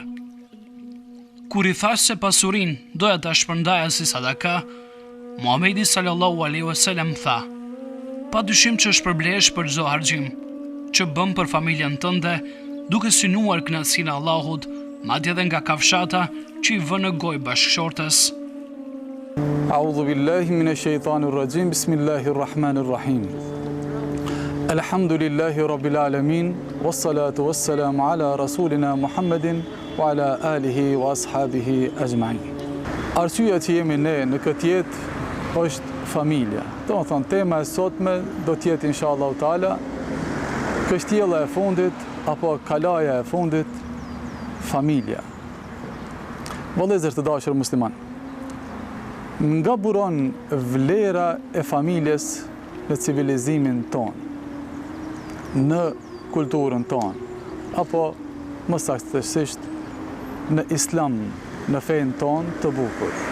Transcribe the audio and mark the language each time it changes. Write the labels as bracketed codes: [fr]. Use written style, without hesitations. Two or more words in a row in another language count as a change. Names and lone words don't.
[sq] Kur i thash se pasurinë doja ta shpërndaja si sadaka, Muhamedi [ar] صلى الله عليه وسلم [sq] tha: "Padyshim që shpërblehesh për çdo harxhim që bën për familjen tënde, duke synuar kënaqësinë e Allahut, madje edhe nga kafshata që i vën në gojë bashkëshortes." [ar] أعوذ بالله من الشيطان الرجيم. بسم الله الرحمن الرحيم الحمد لله رب العالمين والصلاة والسلام على رسولنا محمد وعلى آله وأصحابه أجمعين. [sq] Arsyeja që jemi ne në këtë jetë është familja. Do të thonë, tema e sotme do të jetë [ar] إن شاء الله تعالى [sq] kështjella e fundit apo kalaja e fundit, familja. Vëllezër të dashur musliman, nga buron vlera e familjes në civilizimin tonë, në kulturën tonë, apo më saktësisht në islam, në fenë tonë të bukur.